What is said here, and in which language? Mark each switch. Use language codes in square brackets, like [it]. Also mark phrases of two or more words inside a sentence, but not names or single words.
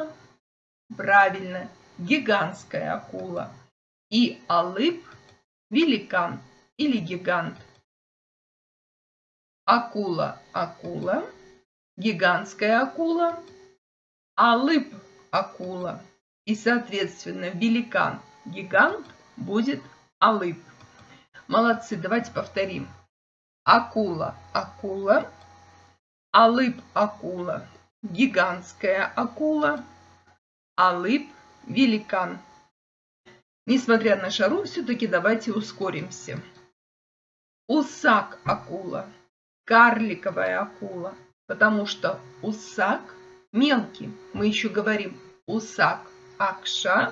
[ru] Правильно, гигантская акула. И алып, великан или гигант. Акула, акула. Гигантская акула. [kk] Алып, акула. [ru] И, соответственно, великан, гигант будет алып. Молодцы, давайте повторим. [kk] Акула, акула. Алып, акула. [ru] Гигантская акула. Алып, великан. Несмотря на жару, все-таки давайте ускоримся. [kk] Усак, акула. [ru] Карликовая акула. Потому что усак мелкий. Мы еще говорим [kk] усак, акша.